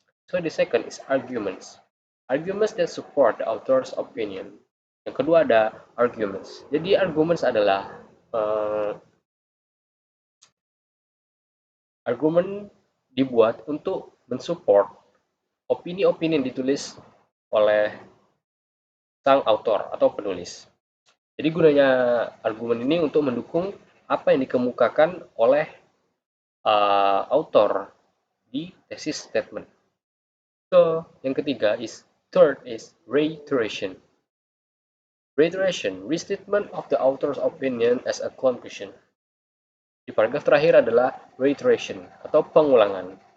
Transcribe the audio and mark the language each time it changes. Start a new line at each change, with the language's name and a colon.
English: So the second is arguments. Arguments that support the author's opinion.
Indonesian: Yang kedua ada arguments. Jadi arguments adalah argumen dibuat untuk mensupport opini-opini yang ditulis oleh sang author atau penulis. Jadi gunanya argumen ini untuk mendukung apa yang dikemukakan oleh author di thesis statement.
English: So,
Indonesian: yang ketiga
English: third is reiteration. Reiteration, restatement of the author's opinion as a conclusion.
Indonesian: Di paragraf terakhir adalah reiteration atau pengulangan.